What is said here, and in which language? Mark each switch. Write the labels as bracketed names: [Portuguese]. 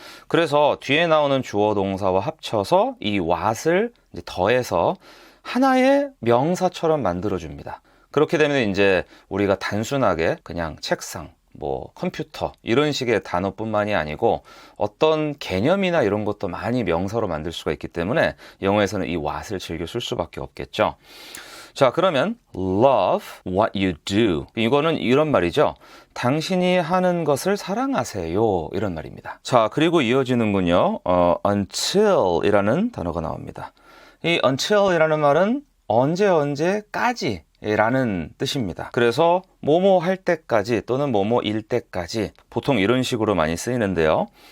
[Korean] 그래서 뒤에 나오는 주어 동사와 합쳐서 이 what을 이제 더해서 하나의 명사처럼 만들어줍니다. 그렇게 되면 이제 우리가 단순하게 그냥 책상, 뭐 컴퓨터 이런 식의 단어뿐만이 아니고 어떤 개념이나 이런 것도 많이 명사로 만들 수가 있기 때문에 영어에서는 이 what을 즐겨 쓸 수밖에 없겠죠. 자, 그러면 [English] love what you do. [Korean] 이거는 이런 말이죠. 당신이 하는 것을 사랑하세요. 이런 말입니다. 자, 그리고 이어지는군요. until 이라는 단어가 나옵니다. 이 until이라는 말은 언제까지 라는 뜻입니다. 그래서 뭐뭐 할 때까지 또는 뭐뭐일 때까지 보통 이런 식으로 많이 쓰이는데요.